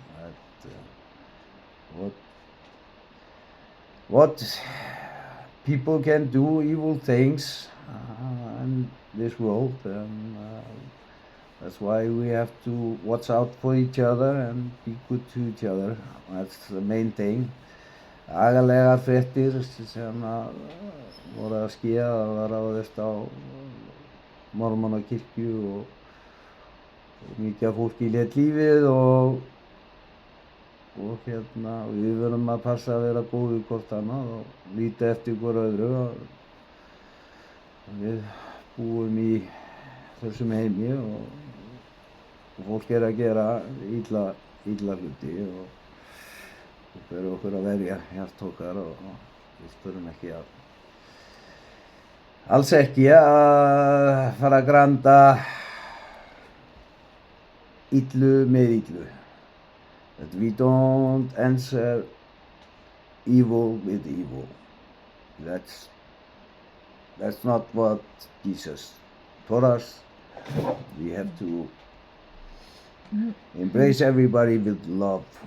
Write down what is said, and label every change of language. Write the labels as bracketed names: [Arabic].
[English] That, what people can do evil things in this world, and that's why we have to watch out for each other and be good to each other. That's the main thing. [Icelandic] Agalegar fréttir sem voru að skýja, það var ráðist á Mormonakirkju og mikið af fólki lét lífið og við verðum að passa að vera góð við hvort annað og líta eftir hver öðru. Við búum í þessum heimi og fólk að gera illa hluti og ber okkur að verja hjart okkar og við þurfum alls ekki að fara að granda illu með illu. [English] That we don't answer evil with evil. That's not what Jesus taught us. We have to embrace everybody with love.